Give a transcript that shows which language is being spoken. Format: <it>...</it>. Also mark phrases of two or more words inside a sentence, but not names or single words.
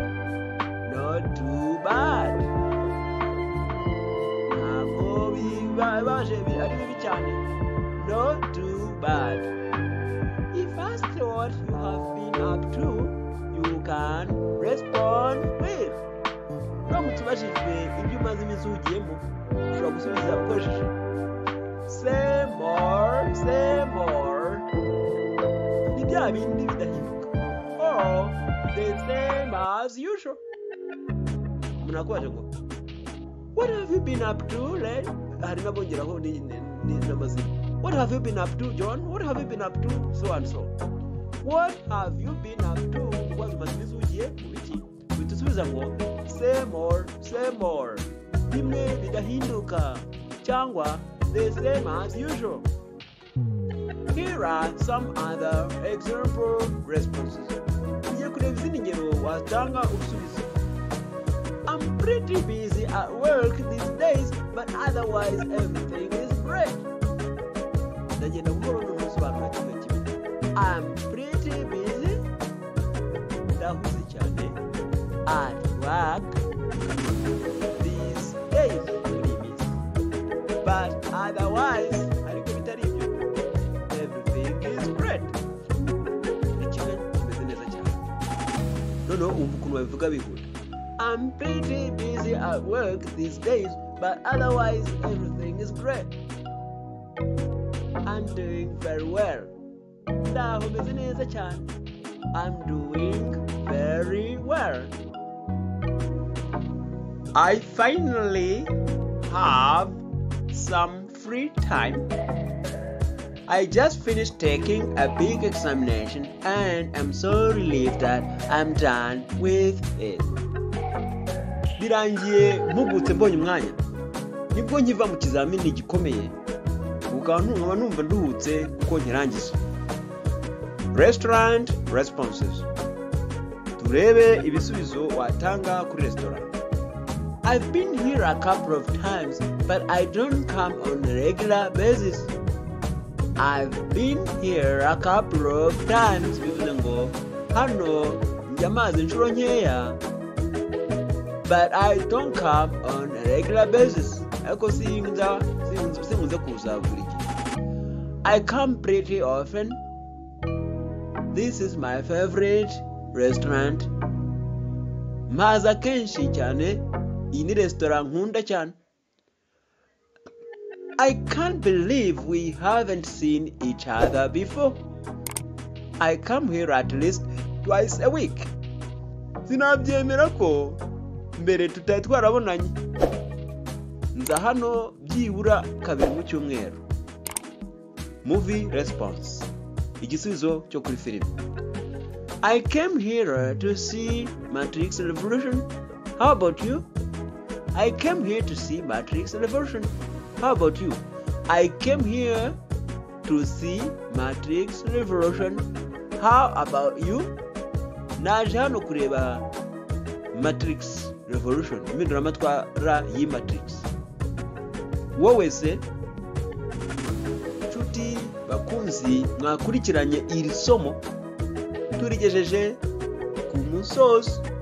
<en>Not too bad.</en> <rw>Ntabwo bibabaje ari bibi cyane.</rw> <en>Not too bad. If asked what you have been up to, you can respond with.</en> <rw>Uramutse ubajijwe ibyo umaze iminsi ugiyemo, ushobora gusubiza ukoresheje</rw> <en>say more.</en> <rw>Ni bya bindi bidahinduka.</rw> <en>Or the same as usual.</en> <rw>Umuntu akubaje ngo</rw> <en>what have you been up to lately?</en> <rw>Hari nabongeraho n'amazina.</rw> <en>What have you been up to, John? What have you been up to, so and so? What have you been up to?</en> <rw>Ubaze umaze iminsi ugiye mu biki? Uhita usubiza ngo</rw> <en>say more.</en> <rw>Bimwe bidahinduka cyangwa</rw> <en>the same as usual. Here are some other example responses.</en> <rw>Tugiye kureba izindi ngero watanga ubusubizo.</rw> <en>I'm pretty busy at work these days, but otherwise everything is great.</en> <rw>Ndagenda buhoro n'ubusobanuro kimwe kimwe.</rw> <en>I'm pretty busy.</en> <rw>Ndahuze cyane.</rw> <en>At work these days. But otherwise,</en> <rw>ariko bitari ibyo,</rw> <en>everything is great.</en> <rw>Ikigo kimeze neza cyane. Noneho umva ukuntu babivuga bihuta.</rw> <en>I'm pretty busy at work these days, but otherwise everything is great. I'm doing very well.</en> <rw>Ndaho meze neza cyane.</rw> <en>I'm doing very well. I finally have some free time. I just finished taking a big examination and I'm so relieved that I'm done with it.</en> <rw>Birangiye mpugutse mbonye umwanya. Nibwo nkiva mu kizamini gikomeye. Nkaba numva nduhutse kuko nkirangiza.</rw> <en>Restaurant responses.</en> <rw>Turebe ibisubizo watanga kuri restaurant.</rw> <en>I've been here a couple of times, but I don't come on a regular basis. I've been here a couple of times,</en> <rw>bivuze ngo hano njya maze inshuro nkeya,</rw> <en>but I don't come on a regular basis.</en> <rw>Ariko sinkunze kuza buri gihe.</rw> <en>I come pretty often. This is my favorite restaurant.</en> <rw>Maza kenshi cyane. Iyi ni restaurant nkunda cyane.</rw> <en>I can't believe we haven't seen each other before. I come here at least twice a week.</en> <rw>Sinabyemera ko mbere tutari twarabonanye. Nza hano byibura kabiri mu cyumweru.</rw> <en>Movie response.</en> <rw>Igisubizo cyo kuri filime.</rw> <en>I came here to see Matrix Revolution. How about you? I came here to see Matrix Revolution. How about you? I came here to see Matrix Revolution. How about you?</en> <rw>Naje hano kureba Matrix Revolution. Impinduramatwara y'i Matrix. Wowe se? Nshuti bakunzi mwakurikiranye iri somo turigejeje ku musozo.</rw>